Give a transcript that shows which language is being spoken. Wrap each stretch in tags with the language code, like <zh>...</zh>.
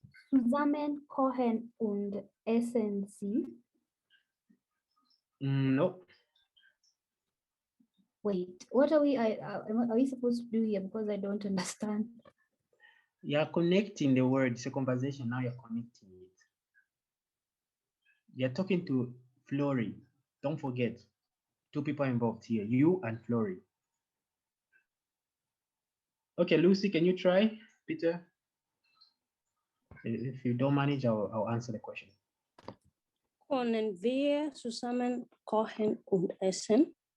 <de>Zusammen kochen und essen Sie.</de> <en>Nope. Wait, what are we supposed to do here? Because I don't understand. You're connecting the word. It's a conversation. Now you're connecting it. You're talking to Flori. Don't forget, two people involved here, you and Flori. Okay, Lucy, can you try? Peter? If you don't manage, I'll answer the question.</en> <de>Können wir zusammen kochen und essen?</de>